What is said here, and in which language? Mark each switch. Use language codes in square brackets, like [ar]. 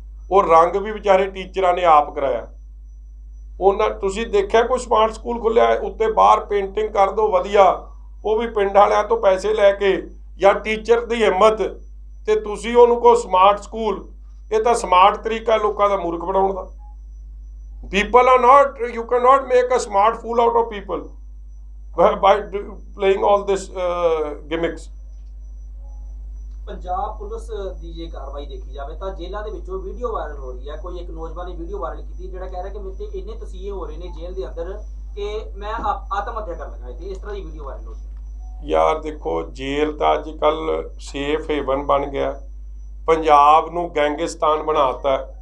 [pa] ਉਹ ਰੰਗ ਵੀ ਵਿਚਾਰੇ ਟੀਚਰਾਂ ਨੇ ਆਪ ਕਰਾਇਆ। ਉਹਨਾਂ ਤੁਸੀਂ ਦੇਖਿਆ ਕੋਈ ਸਮਾਰਟ ਸਕੂਲ ਖੁੱਲਿਆ ਉੱਤੇ ਬਾਹਰ ਪੇਂਟਿੰਗ ਕਰ ਦਿਓ ਵਧੀਆ, ਉਹ ਵੀ ਪਿੰਡ ਵਾਲਿਆਂ ਤੋਂ ਪੈਸੇ ਲੈ ਕੇ, ਜਾਂ ਟੀਚਰ ਦੀ ਹਿੰਮਤ, ਤੇ ਤੁਸੀਂ ਉਹਨੂੰ ਕਹੋ ਸਮਾਰਟ ਸਕੂਲ। ਇਹ ਤਾਂ ਸਮਾਰਟ ਤਰੀਕਾ ਲੋਕਾਂ ਦਾ ਮੂਰਖ ਬਣਾਉਣ ਦਾ। [en] People are not, you cannot make a smart fool out of people by playing all this gimmicks. [pa] Punjab police ਦੀ ਜੇ ਕਾਰਵਾਈ ਦੇਖੀ ਜਾਵੇ ਤਾਂ ਜੇਲ੍ਹਾਂ ਦੇ ਵਿੱਚੋਂ ਵੀਡੀਓ ਵਾਇਰਲ ਹੋ ਰਹੀ ਹੈ। ਕੋਈ ਇੱਕ ਨੌਜਵਾਨ ਨੇ ਵੀਡੀਓ ਵਾਇਰਲ ਕੀਤੀ ਜਿਹੜਾ ਕਹਿ ਰਿਹਾ ਕਿ ਮੇਰੇ ਤੇ ਇੰਨੇ ਤਸੀਹੇ ਹੋ ਰਹੇ ਨੇ ਜੇਲ੍ਹ ਦੇ ਅੰਦਰ ਕਿ ਮੈਂ ਆਤਮ ਹੱਤਿਆ ਕਰਨ ਲੱਗਾ, ਤੇ ਇਸ ਤਰ੍ਹਾਂ ਦੀ ਵੀਡੀਓ ਵਾਇਰਲ ਹੋ ਰਹੀ ਹੈ। ਯਾਰ ਦੇਖੋ, ਜੇਲ੍ਹ ਤਾਂ ਅੱਜ ਕੱਲ੍ਹ ਸੇਫ ਹੇਵਨ ਬਣ ਗਿਆ, ਪੰਜਾਬ ਨੂੰ ਗੈਂਗਸਤਾਨ ਬਣਾਤਾ।